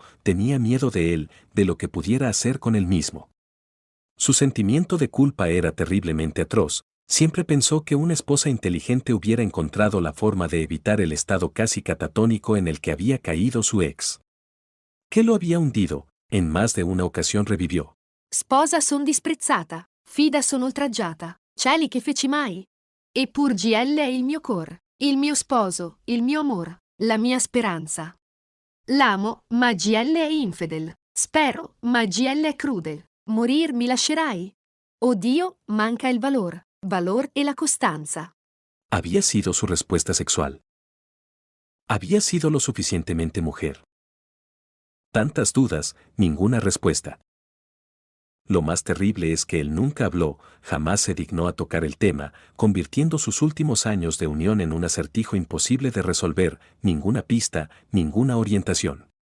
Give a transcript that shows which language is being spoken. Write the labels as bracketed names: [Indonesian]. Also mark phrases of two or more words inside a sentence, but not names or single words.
[Spanish] Tenía miedo de él, de lo que pudiera hacer con él mismo. Su sentimiento de culpa era terriblemente atroz. Siempre pensó que una esposa inteligente hubiera encontrado la forma de evitar el estado casi catatónico en el que había caído su ex. ¿Qué lo había hundido? En más de una ocasión revivió. [Italian] Sposa son disprezzata, fida son oltraggiata, cieli che feci mai? Eppur GL è il mio cor, il mio sposo, il mio amor, la mia speranza. L'amo, ma GL è infedel, spero, ma GL è crude, morir mi lascerai? Oh Dio, manca il valor e la costanza. [Spanish] Había sido su respuesta sexual. Había sido lo suficientemente mujer. Tantas dudas, ninguna respuesta. Lo más terrible es que él nunca habló, jamás se dignó a tocar el tema, convirtiendo sus últimos años de unión en un acertijo imposible de resolver, ninguna pista, ninguna orientación.